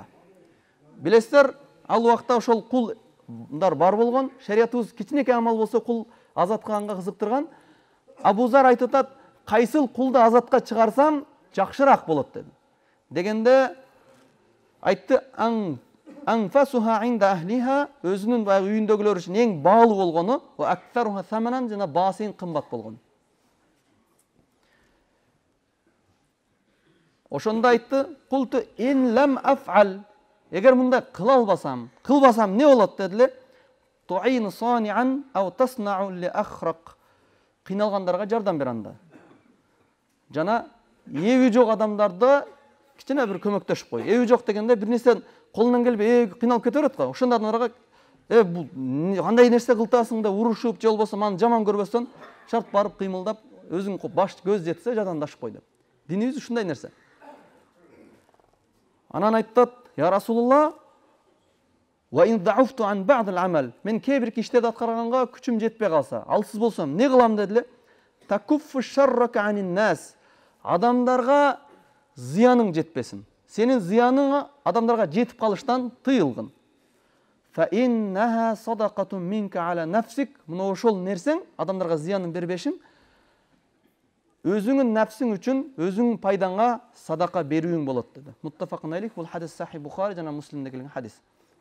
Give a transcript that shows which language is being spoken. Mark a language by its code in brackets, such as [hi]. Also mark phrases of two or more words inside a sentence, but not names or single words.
[ky] Билесиздер, ал убакта ошол кулдар бар болгон, шариятыбыз кичинекей амал болсо кул азат кылганга кызыктырган. Абу Зар айтып атат, кайсыл кулду азатка чыгарсам жакшыраак болот деди. Дегенде айтты, [ar] أنفسها عند أهلها, [ky] өзүнүн баягы үйүндөгүлөр үчүн эң баалуу болгону, [ar] وأكثرها ثمنا, [ky] жана баасы эң кымбат болгону. Ошондо айтты, [ar] قلت إن لم أفعل, [ky] эгер мындай кылбасам не болот дедиле? [ar] تعين صانعا أو تصنع لأخرق. [ky] Кыйналгандарга жардам бер анда. Жана эби жок адамдарда кичине бир көмөктөшүп кой. Эби жок дегенде бир нерсе колунан келбей кыйналып кете берет го. Ошондой адамдарга бул кандай нерсе кылтасың деп урушуп, же болбосо маны жаман көрбөстөн шарт барып кыймылдап, өзүң баш көз жетсе жадандашып кой деп. Динибиз ушундай нерсе. Анан айтат: [ar] "يا رسول الله، وإن ضعفت عن بعض العمل." [ky] Мен кээ-бир иштерди аткарганга күчүм жетпей калса, алсыз болсом, не кылам дедиле? [ar] تكف شرك عن الناس. [ky] Адамдарга зыяның жетпесин. Сенин зыяның адамдарга жетип калыштан тыйылгын. [ar] فإنها صدقة منك على نفسك. [ky] Мына ошол нерсең, адамдарга зыянын бербешиң, өзүңүн нафсиң үчүн, өзүңүн пайдаңа садака берүүң болот деди. [ar] متفق عليه, [ky] бул хадис Сахих Бухари жана Муслимде келген хадис.